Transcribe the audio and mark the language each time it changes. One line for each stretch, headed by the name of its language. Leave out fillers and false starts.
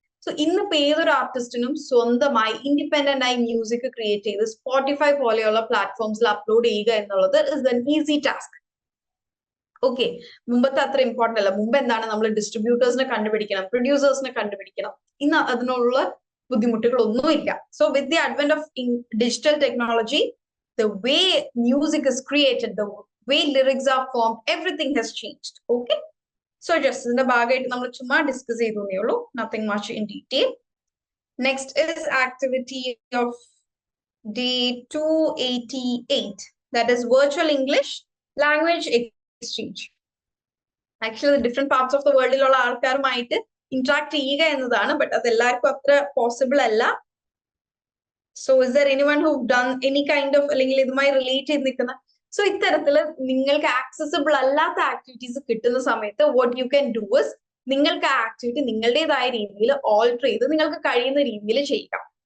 Malayalam: So ഇന്നിപ്പോ ഏതൊരു ആർട്ടിസ്റ്റിനും സ്വന്തമായി ഇൻഡിപെൻഡന്റ് ആയി മ്യൂസിക് ക്രിയേറ്റ് ചെയ്ത് സ്പോട്ടിഫൈ പോലെയുള്ള പ്ലാറ്റ്ഫോംസിൽ അപ്ലോഡ് ചെയ്യുക എന്നുള്ളത്
English: Is an easy task.
Malayalam: Okay, മുമ്പത്തെ അത്ര ഇമ്പോർട്ടന്റ് അല്ല. മുമ്പ് എന്താണ്, നമ്മൾ ഡിസ്ട്രിബ്യൂട്ടേഴ്സിനെ കണ്ടുപിടിക്കണം, പ്രൊഡ്യൂസേഴ്സിനെ കണ്ടുപിടിക്കണം. ഇന്ന് അതിനുള്ള ബുദ്ധിമുട്ടുകളൊന്നുമില്ല.
English: So with the advent of digital technology, the way music is created, the way lyrics are formed, everything has changed. Okay, so just in the
Malayalam: ഭാഗമായിട്ട് നമ്മൾ ചുമ്മാ ഡിസ്കസ് ചെയ്തേ ഉള്ളൂ,
English: nothing much in detail. Next is activity of day 288, that is virtual English language exchange. Actually different parts of the world
Malayalam: ലുള്ള ആൾക്കാരുമായിട്ട് interact ചെയ്യുക എന്നതാണ്, but അത് എല്ലാവർക്കും അത്ര പോസിബിൾ അല്ല.
English: So is there anyone who've done any kind of,
Malayalam: അല്ലെങ്കിൽ ഇതുമായി റിലേറ്റ് ചെയ്ത് നിൽക്കുന്ന, സോ ഇത്തരത്തില് നിങ്ങൾക്ക് ആക്സസിബിൾ അല്ലാത്ത ആക്ടിവിറ്റീസ് കിട്ടുന്ന സമയത്ത്
English: what you can do is,
Malayalam: നിങ്ങൾക്ക് ആ ആക്ടിവിറ്റി നിങ്ങളുടേതായ രീതിയിൽ ഓൾട്ടർ ചെയ്ത് നിങ്ങൾക്ക് കഴിയുന്ന രീതിയിൽ ചെയ്യുക.